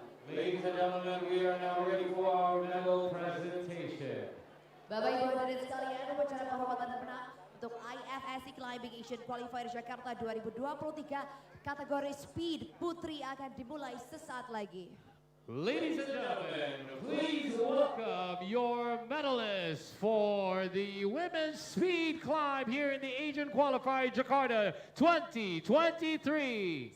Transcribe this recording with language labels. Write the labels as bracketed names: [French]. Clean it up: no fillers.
[English] Ladies and gentlemen, we are now ready for our medal presentation. [Indonesian] Bapak Ibu hadirin sekalian, upacara penghormatan dan menang untuk IFSC Climbing Asian Qualifier Jakarta 2023 kategori speed putri akan dimulai sesaat lagi. [English] Ladies and gentlemen, please welcome your medalists for the women's speed climb here in the Asian Qualifier Jakarta 2023.